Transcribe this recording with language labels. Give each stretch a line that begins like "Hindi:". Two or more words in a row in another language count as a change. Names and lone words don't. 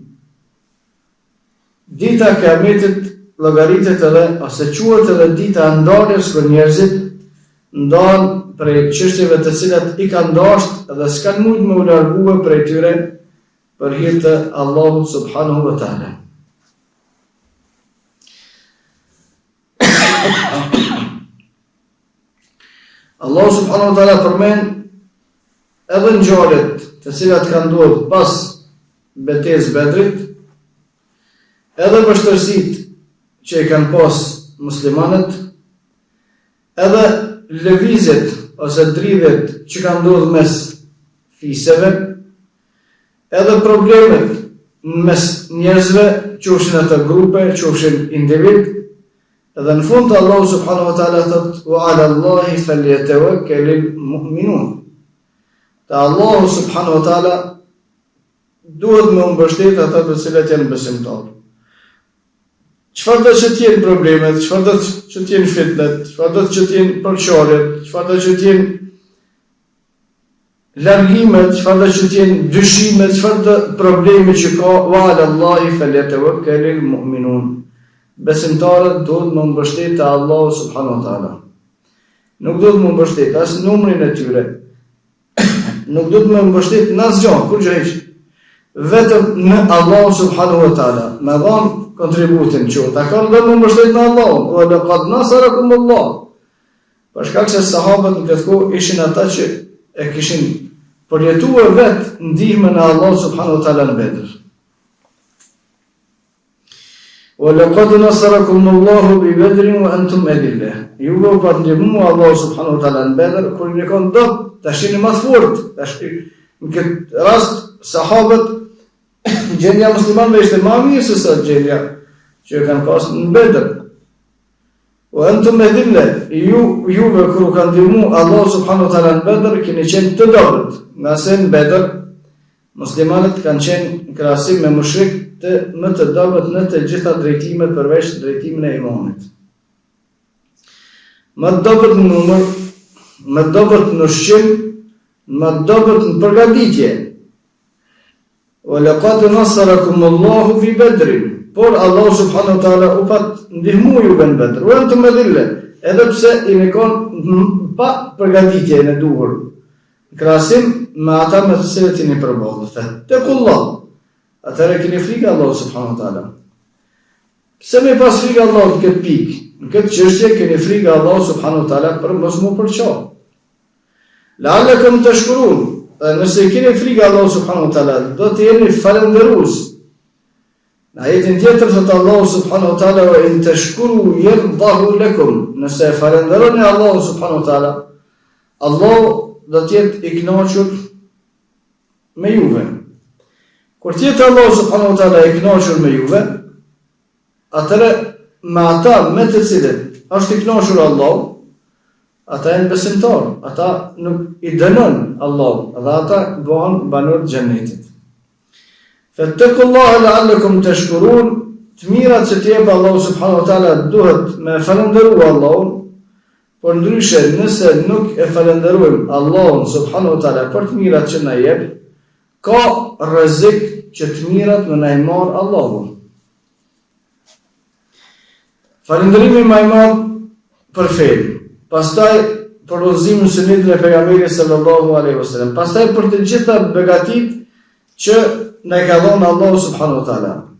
Albanian: Dita e Kiametit llogaritet edhe ose quhet edhe dita e ndarjes kur njerëzit ndahen prej çështjeve të cilat i kanë dashur dhe s'kan mujt me u largue prej tyre për hir të Allahut
Arabic: سبحانه وتعالى.
Albanian: Allahu
Arabic: سبحانه وتعالى
Albanian: përmend edhe ngjarjet të cilat kanë ndodhur pas betejës Bedrit, edhe vështirësitë që i kanë pas muslimanët, edhe lëvizjet ose dridhjet që kanë ndodhur mes fisëve, edhe problemet mes njerëzve, qofshin ato grupe, qofshin individ, edhe në fund Allahu
Arabic: سبحانه وتعالى
Albanian: thot:
Arabic: "وعلى الله فليتوكل المؤمنون."
Albanian: Te Allahu
Arabic: سبحانه وتعالى
Albanian: duhet me mbështet ata të cilët janë besimtarë. Çfarë do të jenë problemet, çfarë do të jenë fitnet, çfarë do të jenë përçarjet, çfarë do të jenë largimet, çfarë do të jenë dyshimet, çfarë do probleme që ka,
Arabic: وعلى الله فليتوكل المؤمنون.
Albanian: Besimtarët duhet me mbështet te Allahu
Arabic: سبحانه وتعالى.
Albanian: Nuk duhet me mbështet as numrin e tyre. Nuk duhet me mbështet në asgjë, kur gjë. Vetëm në Allahu
Arabic: سبحانه وتعالى.
Albanian: Me dhon kontributin që ta kanë dhe me mbështet në Allahun.
Arabic: ولقد نصركم الله.
Albanian: Për shkak se sahabët në këtë kohë ishin ata që e kishin përjetuar vetë ndihmën e Allahut
Arabic: سبحانه وتعالى
Albanian: në Bedr.
Arabic: ولقد نصركم الله ب بدر وأنتم أذلة.
Albanian: Ju u ndihmu Allahu
Arabic: سبحانه وتعالى
Albanian: në Bedr kur ne kanë dot, tash jeni më të fortë. Tash në këtë rast sahabët gjendja muslimanëve ishte më mirë se sa gjendja që kanë pasur në Bedr.
Arabic: وأنتم أذلة.
Albanian: Juve kur kanë ndihmu Allahu
Arabic: سبحانه وتعالى
Albanian: në Bedr, keni qenë të dobët. Nga se në Bedr muslimanët kanë qenë në krahasim me mushrikët më të dobët në të gjitha drejtimet përveç drejtimin e imanit. Më të dobët në numër, më të dobët në ushqim, më të dobët në përgatitje.
Arabic: ولقد نصركم الله في بدر.
Albanian: Por Allah
Arabic: سبحانه وتعالى
Albanian: u pat ndihmu juve në Bedr.
Arabic: وأنتم أذلة.
Albanian: Edhe pse i kanë pa përgatitje në duhur. Në krahasim me ata me të cilët jeni përballë.
Arabic: Tekullah.
Albanian: Atëherë keni frikë Allahu
Arabic: سبحانه وتعالى.
Albanian: Pse me pas frikë Allahut këtë pikë? Në këtë çështje keni frikë Allahu
Arabic: سبحانه وتعالى
Albanian: për mos mu përço.
Arabic: لعلكم تشكرون.
Albanian: Nëse keni frikë Allahu
Arabic: سبحانه وتعالى,
Albanian: do të jeni falëndërues. Në ajetin tjetër thot Allahu
Arabic: سبحانه وتعالى: "وإن تشكروا يرضه لكم."
Albanian: Nëse falënderoni Allahu
Arabic: سبحانه وتعالى,
Albanian: Allahu do të jetë i kënaqur me juve. Kur të jetë Allahu
Arabic: سبحانه وتعالى
Albanian: i kënaqur me juve, atëre me ata me të cilët është i kënaqur Allahu, ata janë besimtarë, ata nuk i dënon Allahu, dhe ata bëhen banor të xhenetit.
Arabic: فاتقوا الله لعلكم تشكرون.
Albanian: Të mirat që të jep Allahu
Arabic: سبحانه وتعالى
Albanian: duhet me falënderu Allahun, por ndryshe nëse nuk e falenderojmë Allahun subhanahu wa taala për të mirat që na jep, ka rrezik që të mirat më na i marr Allahu. Falënderimi më i madh për fen, pastaj për udhëzimin e sunetit të pejgamberit
Arabic: صلى الله عليه وسلم,
Albanian: pastaj për të gjitha begatitë që na ka dhënë Allahu
Arabic: سبحانه وتعالى.